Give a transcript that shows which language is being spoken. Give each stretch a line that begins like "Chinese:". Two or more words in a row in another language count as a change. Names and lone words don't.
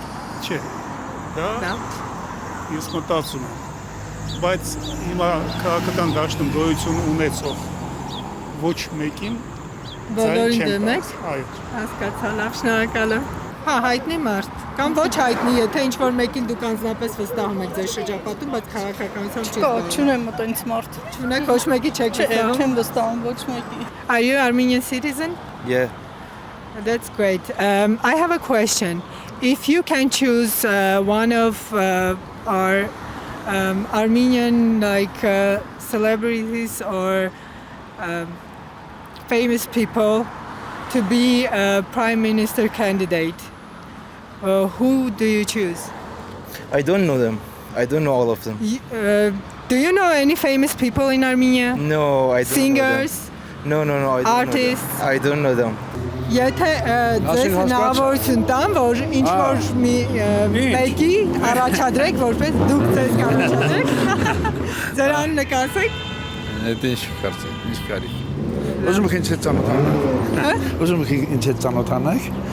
Armenian: Չէ, դա ես մտածում եմ Բայց հիմա քաղաքական դաշտում գոյություն ունեցող ոչ մեկին Բոլորին դեմ եք Այո Հասկացա, լավ, շնորհակալ եմ Հա, հայտնի մարդ Կամ ոչ հայտնի, եթե ինչ-որ մեկին դուք անձնապես վստահում եք ձեր շրջապատում, բայց քաղաքականությամբ չի զբաղվում Չունեմ մտոնց մարդ Չունեք ոչ մեկի չեք վստահում Չեմ վստահում ոչ մեկի
English: Are you Armenian citizen? Yeah. That's great. I have a question. If you can choose one of our Armenian celebrities or famous people to be a prime minister candidate, who do you choose? I don't know them. I don't know all of them. Do you know any famous people in Armenia? No, I don't Singers? know them. No, I don't Artists? know them. I don't know them.
Armenian: Եթե ձեզ հնարավորություն տան, որ ինչ-որ մի մեկի առաջադրեք, որպես դուք ձեզ կառաջադրեք, ձեր անունը կասեք։ Դա ինչ կարծեք, ինչ կարի։ Ուզում եք ինչ հետ ծանոթանաք։ Ուզում եք ինչ հետ ծանոթանաք։